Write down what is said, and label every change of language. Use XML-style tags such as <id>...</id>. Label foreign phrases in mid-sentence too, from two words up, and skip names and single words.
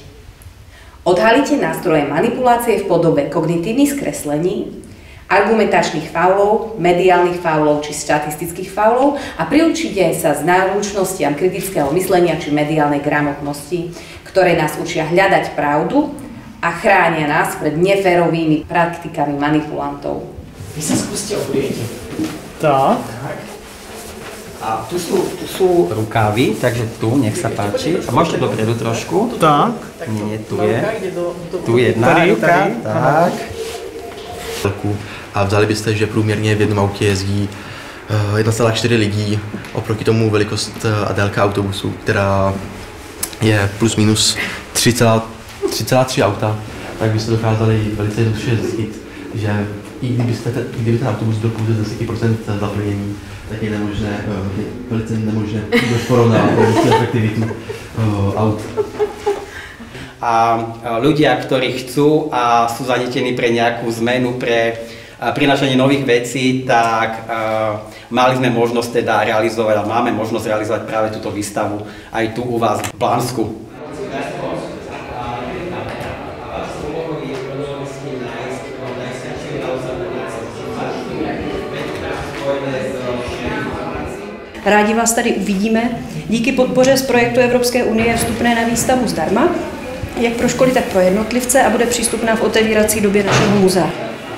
<sk>Odhalíte nástroje manipulácie v podobe kognitívnych skreslení, argumentačných faulov, mediálnych faulov či štatistických faulov a priučíte sa z náročnostiam kritického myslenia či mediálnej gramotnosti, ktoré nás učia hľadať pravdu a chránia nás pred neférovými praktikami manipulantov. Vy sa skúste oprieť. Tak. A tu sú rukávy, takže tu, nech sa páči. A môžete dopredu trošku. Tak. Nie, tu je. Tu jedna ruka. Tak.</sk> <cs>A vzali byste, že průměrně v jednom autě jezdí 1,4 lidí, oproti tomu velikost a délka autobusu, která je plus minus 3,3 auta, tak byste dokázali velice jednoduše zjistit, že i kdyby ten autobus byl pouze 10% zaplnění, tak je nemožné, velice nemožné porovnat efektivitu aut.</cs> <sk>A ľudia, ktorí chcú a sú zanetení pre nejakú zmenu, pre prinášanie nových vecí, tak mali sme možnosť teda realizovať a máme možnosť realizovať práve túto výstavu aj tu u vás v Blansku.</sk> <cs>Rádi vás tady uvidíme. Díky podpoře z projektu Evropské unie je vstupné na výstavu zdarma, jak pro školy, tak pro jednotlivce a bude přístupná v otevírací době našeho muzea.</cs>